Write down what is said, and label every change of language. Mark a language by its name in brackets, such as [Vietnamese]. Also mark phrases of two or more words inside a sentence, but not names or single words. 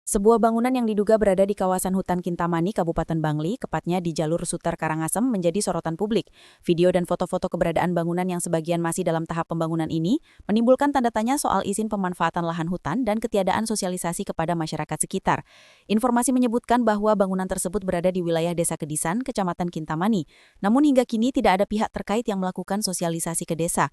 [Indonesian] Sebuah bangunan yang diduga berada di kawasan hutan Kintamani, Kabupaten Bangli, tepatnya di jalur Suter Karangasem, menjadi sorotan publik. Video dan foto-foto keberadaan bangunan yang sebagian masih dalam tahap pembangunan ini menimbulkan tanda tanya soal izin pemanfaatan lahan hutan dan ketiadaan sosialisasi kepada masyarakat sekitar. Informasi menyebutkan bahwa bangunan tersebut berada di wilayah Desa Kedisan, Kecamatan Kintamani. Namun hingga kini tidak ada pihak terkait yang melakukan sosialisasi ke desa.